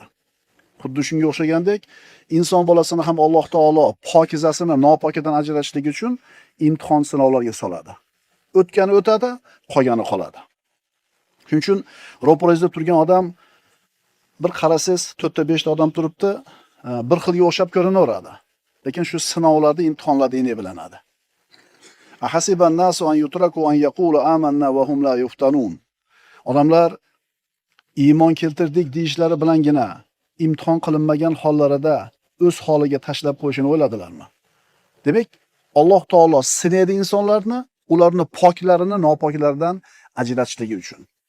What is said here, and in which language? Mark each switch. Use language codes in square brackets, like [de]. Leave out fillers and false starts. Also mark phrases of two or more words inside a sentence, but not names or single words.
[uz] Xuddi shunga o'xshagandek, inson bolasini ham Alloh taolo pokizasini nopokidan ajratishlik uchun imtihon sinovlarga soladi. O'tgani o'tadi, qolgani qoladi. Shuning uchun ro'parangizda turgan odam bir qarasangiz 4-5 ta odam turibdi, bir xilga o'xshab ko'rinaveradi. Lekin shu sinovlarda, imtihonlarda yana bilinadi. [ar] أحسب الناس أن يتركوا أن يقولوا آمنا وهم لا يفتنون. [uz] Odamlar iymon keltirdik deyishlari bilangina imtihon qilinmagan hollarida o'z holiga tashlab qo'yishini o'yladilarmi? Demak, Alloh taolo sinaydi insonlarni, ularni poklarini nopoklaridan ajratishligi uchun.